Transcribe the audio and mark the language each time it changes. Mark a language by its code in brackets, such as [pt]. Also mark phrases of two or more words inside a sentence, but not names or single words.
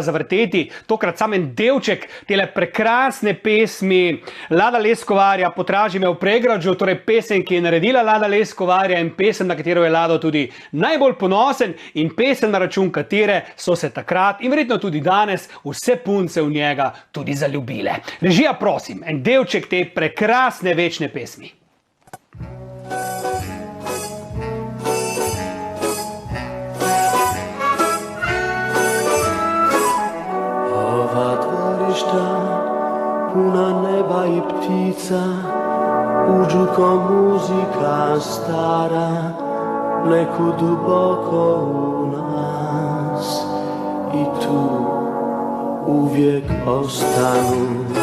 [sl] zavrteti tokrat sam en delček tele prekrasne pesmi Lada Leskovarja Potraži me v Pregrađu, torej pesem, ki je naredila Lada Leskovarja in pesem, na katero je Lado tudi najbolj ponosen in pesem, na račun katere so se takrat in verjetno tudi danes vse punce v njega tudi zaljubile. Režija, prosim, en delček te prekrasne večne pesmi. [hr] Puna neba i ptica, uđu ko muzika stara, neku duboko u nas i tu uvijek ostanu.